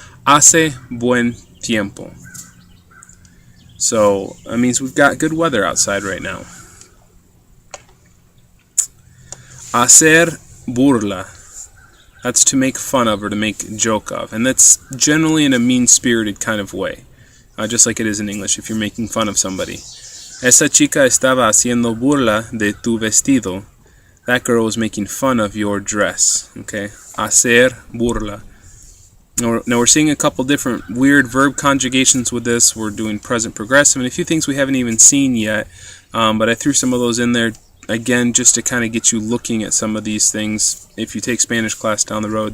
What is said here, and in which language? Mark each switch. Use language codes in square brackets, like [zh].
[es] Hace buen tiempo. [en] So that means we've got good weather outside right now. [es] Hacer burla. [en] That's to make fun of or to make joke of. And that's generally in a mean-spirited kind of way. Just like it is in English if you're making fun of somebody. [es] Esa chica estaba haciendo burla de tu vestido. [en] That girl was making fun of your dress. Okay? [es] Hacer burla. [en] Now we're seeing a couple different weird verb conjugations with this. We're doing present progressive and a few things we haven't even seen yet. But I threw some of those in there again just to kind of get you looking at some of these things if you take Spanish class down the road.